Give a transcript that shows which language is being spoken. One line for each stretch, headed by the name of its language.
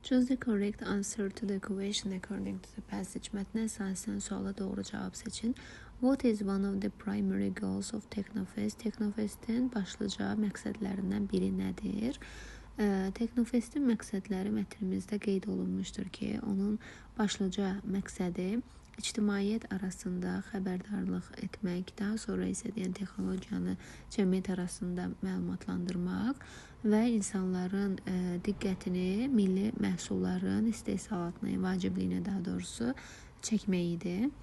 English: Choose the correct answer to the question according to the passage.
Azerbaijani: Mətnə əsasən suala doğru cavab seçin.
English: What is one of the primary goals of Teknofest?
Azerbaijani: Teknofestin başlıca məqsədlərindən biri nədir? Teknofestin məqsədləri mətnimizdə qeyd olunmuşdur ki, onun başlıca məqsədi ictimaiyyət arasında xəbərdarlıq etmək, daha sonra isə texnologiyanı cəmiyyət arasında məlumatlandırmaq və insanların diqqətini milli məhsulların istehsalatına, vacibliyinə daha doğrusu çəkmək idi.